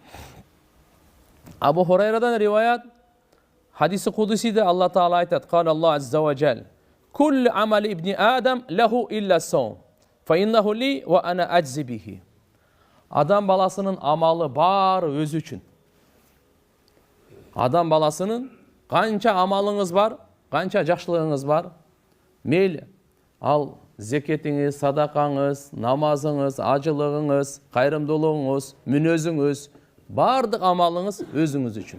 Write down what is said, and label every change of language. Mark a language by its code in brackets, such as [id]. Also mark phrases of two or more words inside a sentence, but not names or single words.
[ky] Абу Хурайрадан риваят, хадиси кудусиде Алла Таала айтат: [ar] "قال الله عز وجل كل عمل ابن آدم له إلا الصوم فإنه لي وأنا أجزي به." [ky] Адам баласынын амалы бар өзү үчүн. Адам баласынын канча амалыңыз бар, канча жакшылыгыңыз бар, мейли ал зекетиңиз, садакаңыз, намазыңыз, ажылыгыңыз, кайрымдуулугуңуз, мүнөзүңүз, бардык амалыңыз өзүңүз үчүн.